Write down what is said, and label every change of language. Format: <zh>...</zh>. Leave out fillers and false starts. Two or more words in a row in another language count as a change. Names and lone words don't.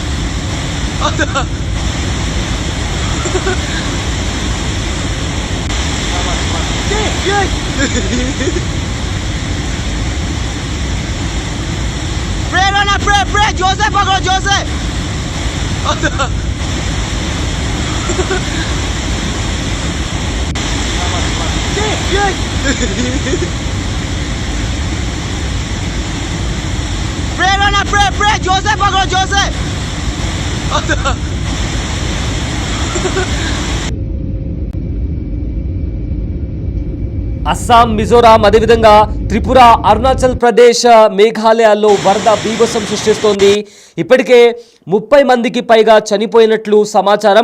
<te>Pray, Jose, pagod, Jose. Pray, Jose, pagod, Jose. అస్సాం, మిజోరాం అదేవిధంగా త్రిపుర, అరుణాచల్ ప్రదేశ్, మేఘాలయాల్లో వరద బీభత్సం సృష్టిస్తోంది. ఇప్పటికే 30 మందికి పైగా చనిపోయినట్లు సమాచారం.</te>